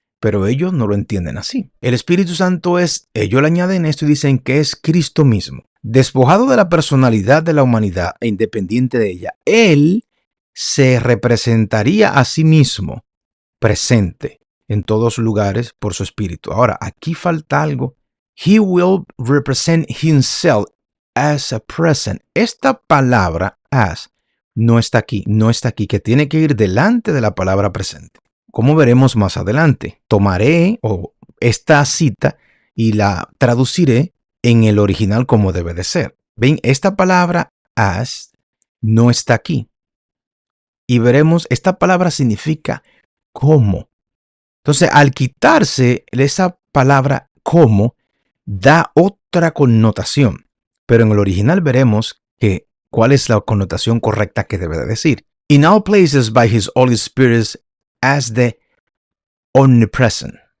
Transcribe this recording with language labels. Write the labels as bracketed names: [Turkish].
[Spanish] Pero ellos no lo entienden así. El Espíritu Santo ellos le añaden esto y dicen que es Cristo mismo. Despojado de la personalidad de la humanidad e independiente de ella, Él se representaría a sí mismo presente en todos lugares por su Espíritu. Ahora, aquí falta algo. [English] He will represent himself as a present. [Spanish] Esta palabra as no está aquí, que tiene que ir delante de la palabra presente. Como veremos más adelante, tomaré esta cita y la traduciré en el original como debe de ser. Ven, esta palabra as no está aquí. Y veremos, esta palabra significa como. Entonces, al quitarse esa palabra como, da otra connotación. Pero en el original veremos que cuál es la connotación correcta que debe de decir. [English] In all places by his Holy Spirit as the omnipresent.